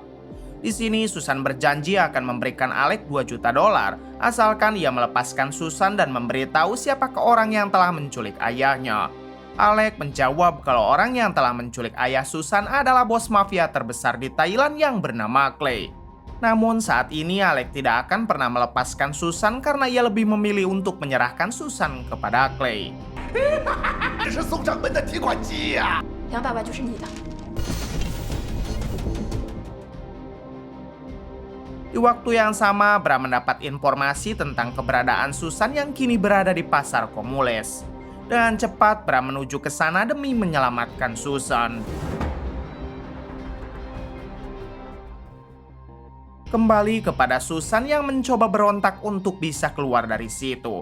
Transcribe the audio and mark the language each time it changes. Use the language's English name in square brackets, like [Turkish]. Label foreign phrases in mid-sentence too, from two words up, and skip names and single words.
[Indonesian] Di sini Susan berjanji akan memberikan Alec $2 juta asalkan ia melepaskan Susan dan memberitahu siapakah orang yang telah menculik ayahnya. Alec menjawab kalau orang yang telah menculik ayah Susan adalah bos mafia terbesar di Thailand yang bernama Clay. Namun saat ini Alec tidak akan pernah melepaskan Susan karena ia lebih memilih untuk menyerahkan Susan kepada Clay. [Chinese] 这是送上门的提款机呀 200万就是你的。 [Indonesian] Di waktu yang sama, Bram mendapat informasi tentang keberadaan Susan yang kini berada di pasar Komules. Dengan cepat, Bram menuju ke sana demi menyelamatkan Susan. Kembali kepada Susan yang mencoba berontak untuk bisa keluar dari situ.